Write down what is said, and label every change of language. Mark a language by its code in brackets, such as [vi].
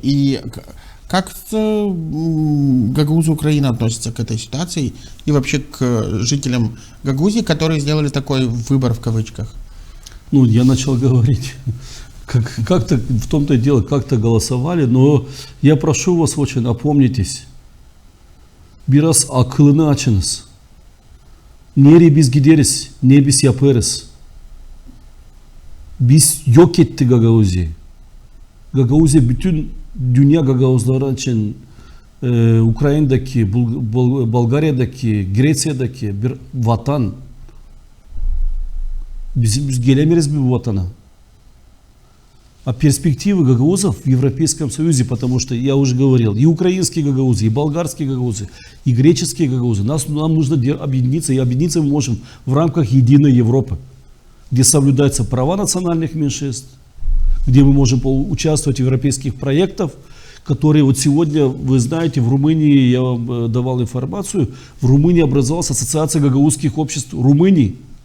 [ru] И как гагаузы Украины относятся к этой ситуации и вообще к жителям Гагаузии, которые сделали такой выбор в кавычках? Я начал говорить. Как-то в том-то и дело, как-то голосовали, но я прошу вас очень, опомнитесь. [gag] Biraz akılını açınız. Nereye biz gideriz, ne biz yaparız. Biz yok etti Gagauzi'yi. Gagauzi bütün dünya Gagauzları için Ukrayna'daki, Bulgarya'daki, Grecya'daki bir vatan. Biz gelemiyoruz bu vatana. [ru] А перспективы гагаузов в Европейском Союзе, потому что, я уже говорил, и украинские гагаузы, и болгарские гагаузы, и греческие гагаузы, нам нужно объединиться, и объединиться мы можем в рамках единой Европы, где соблюдаются права национальных меньшинств, где мы можем участвовать в европейских проектах, которые вот сегодня, вы знаете, в Румынии, я вам давал информацию, в Румынии образовалась ассоциация гагаузских обществ Румынии.